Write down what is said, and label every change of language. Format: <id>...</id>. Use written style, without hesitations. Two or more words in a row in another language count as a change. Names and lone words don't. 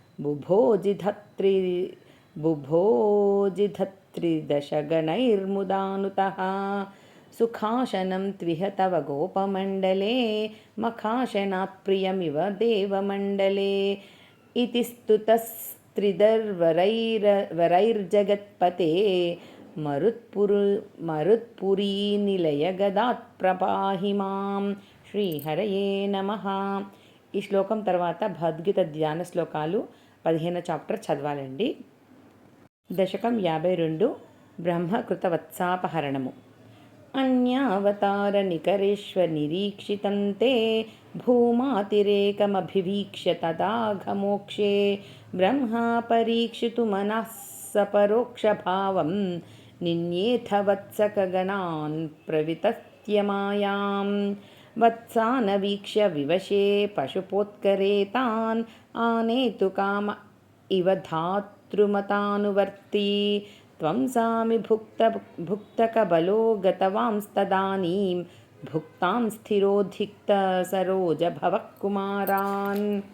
<sa>बुभोजिधत्रिदशगणैर्मुदानुतः सुखाशनं त्विह तव गोपमण्डले मखाशनात् प्रियमिव देवमण्डले इति स्तुतस्त्रिदर्वरैर्जगत्पते मरुत्पुरीनिलयगदात् प्रपाहि मां श्रीहरये नमः।</sa> <te>ఈ శ్లోకం తర్వాత భగవద్గీత ధ్యాన శ్లోకాలు 15వ చాప్టర్ చదవాలండి. దశకం 52 బ్రహ్మకృతవత్సాపహరణము.</te> <sa>अन्यावतारनिकरेष्वनिरीक्षितं ते भूमातिरेकमभिवीक्ष्य तदाघमोक्षे ब्रह्मा परीक्षितुमनः सपरोक्षभावं निन्येथ वत्सकगणान् प्रवितत्यमायां वत्सानवीक्ष्य विवशे पशुपोत्करे तान् आनेतु काम इव धातृमतानुवर्ती त्वं सामि भुक्तकबलो गतवांस्तदानीं भुक्तां स्थिरोद्धिक्तसरोजभवः कुमारान्</sa>